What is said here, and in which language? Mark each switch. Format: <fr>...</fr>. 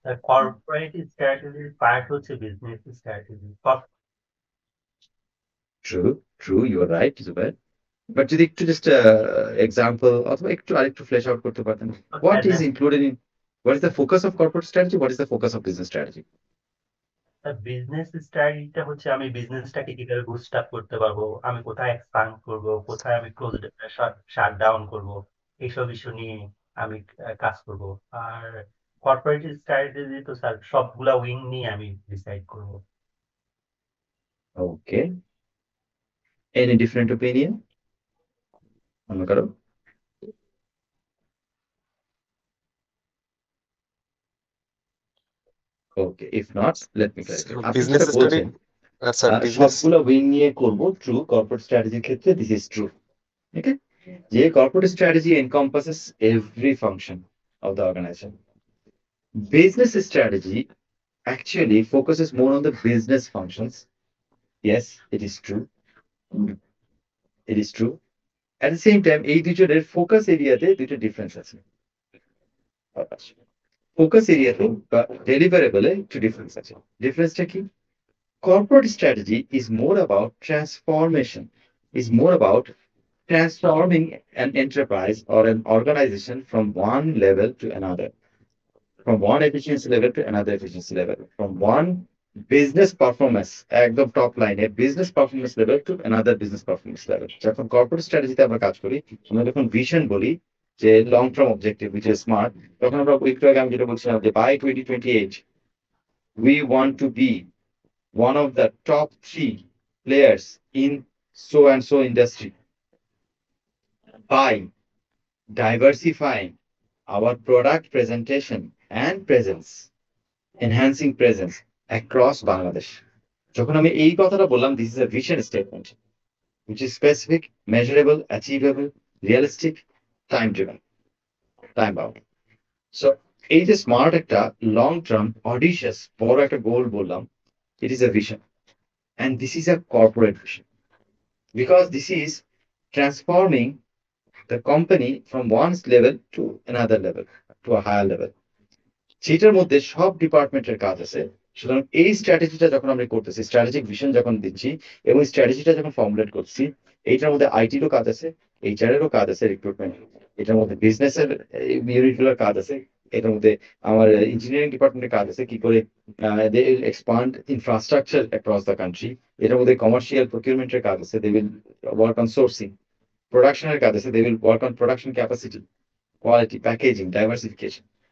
<bn>Corporate স্ট্র্যাটেজির part হচ্ছে business strategy.</bn> <en>true, you are right Zubair,</en> <bn>but যদি একটু জাস্ট এক্সাম্পল অথবা একটু আরেকটু ফ্লেশ আউট করতে পারতেন,</bn> <en>what is included in, what is the focus of corporate strategy, what is the focus of business strategy?</en> <bn>Business স্ট্র্যাটেজিটা হচ্ছে আমি বিজনেসটাকে কিভাবে বুস্ট আপ করতে পারবো, আমি কোথায় এক্সপান্ড করব, কোথায় আমি ক্লোজ শাট ডাউন করব, এইসব ইস্যু নিয়ে আমি কাজ করব। আর কর্পোরেট স্ট্র্যাটেজি তো স্যার সবগুলা উইং নিয়ে আমি ডিসাইড করব।</bn> <en>Okay, any different opinion?</en> <bn>অন্য কারো?</bn> <en>Okay, if not, let me clarify.</en> <bn>আপনি বিজনেস যেটা স্টাডি, বলছেন স্যার বিজনেস, সবগুলো উইং নিয়ে করব, ট্রু। কর্পোরেট স্ট্র্যাটেজির ক্ষেত্রে</bn> <en>This is true, okay, যে corporate strategy encompasses every function of the organization. Business strategy actually focuses more on the business functions. Yes, it is true. It is true. At the same time,</en> <bn>এই দুজনের focus এরিয়াতে দুটো difference আছে। Focus এরিয়াতে বা ডেলিভারেবলে একটু difference আছে। ডিফারেন্সটা কি?</bn> <en>Corporate strategy is more about transformation, is more about transforming an enterprise or an organization from one level to another, from one efficiency level to another efficiency level, from one business performance,</en> <bn>একদম top লাইনে</bn> <en>business performance level to another business performance level।</en> <bn>যখন corporate স্ট্র্যাটেজিতে আমরা কাজ করি, আমরা যখন vision বলি যে long term objective which is smart, তখন আমরা একটু আগে আমি যেটা বলছিলাম যে by 2028</bn> <en>we want to be one of the top 3 players in so and so industry by diversifying our product presentation and presence, enhancing presence across Bangladesh।</en> <bn>যখন আমি এই কথাটা বললাম,</bn> <en>this is a vision statement which is specific, measurable, achievable, realistic, time driven, time bound। So</en> <bn>এই যে smart একটা long term অডিশিয়াস বড় একটা গোল বললাম,</bn> <en>it is a vision and this is a corporate vision because this is transforming the company from one level to another level, to a higher level,</en> <bn>যেটার মধ্যে সব ডিপার্টমেন্টের কাজ আছে। সুতরাং এই স্ট্র্যাটেজিটা যখন আমরা করতেছি, স্ট্র্যাটেজিক ভিশন যখন দিচ্ছি এবং স্ট্র্যাটেজিটা যখন ফর্মুলেট করছি, এইটার মধ্যে আইটিরও কাজ আছে, এইচআর এরও কাজ আছে, রিক্রুটমেন্ট, এটার মধ্যে বিজনেসের ইউনিটগুলোর কাজ আছে, এটার মধ্যে আমার ইঞ্জিনিয়ারিং ডিপার্টমেন্টের কাজ আছে, কি করে</bn> <en>they will expand infrastructure across the country,</en> <bn>এটার মধ্যে কমার্শিয়াল প্রকিউরমেন্টের কাজ আছে,</bn> <en>they will work on sourcing,</en> <bn>প্রোডাকশনের কাজ আছে,</bn> <en>They will work on production capacity, quality, packaging, diversification.</en>